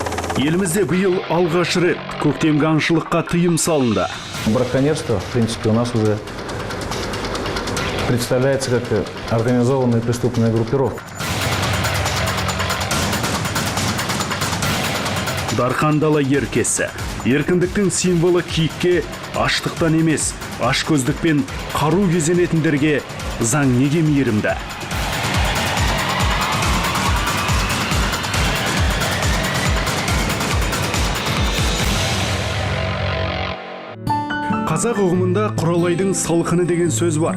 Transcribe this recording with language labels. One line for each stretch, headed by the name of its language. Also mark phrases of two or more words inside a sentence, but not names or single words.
Kazakh: Елімізде биыл алғаш рет көктемгі аңшылыққа тыйым салынды.
Russian: Браконьерство, в принципе, у нас уже представляется как организованная преступная группировка.
Kazakh: Дархан дала еркесі, еркіндіктің символы киікке аштықтан емес, ашкөздікпен қару кезенетіндерге заң неге мейірімді? Қазақ ұғымында Құралайдың салқыны деген сөз бар.